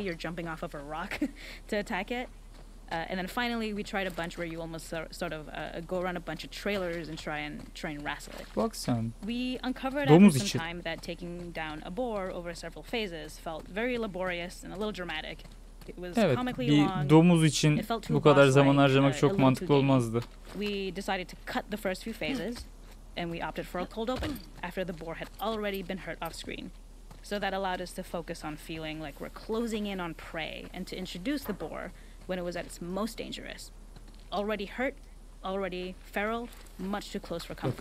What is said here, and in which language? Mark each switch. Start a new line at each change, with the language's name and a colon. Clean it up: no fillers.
English: You're jumping off of a rock to attack it. And then finally we tried a bunch where you almost sort of go around a bunch of trailers and try and wrestle it.
Turkish: Bak sen.
English: We uncovered after some time that taking down a boar over several phases felt very laborious and a little dramatic.
Turkish: Evet, bir domuz için bu kadar zaman harcamak çok mantıklı olmazdı.
English: We decided to cut the first few phases, and we opted for a cold open after the boar had already been hurt off screen. So that allowed us to focus on feeling like we're closing in on prey and to introduce the boar when it was at its most dangerous. Already hurt, already feral, much too close for comfort.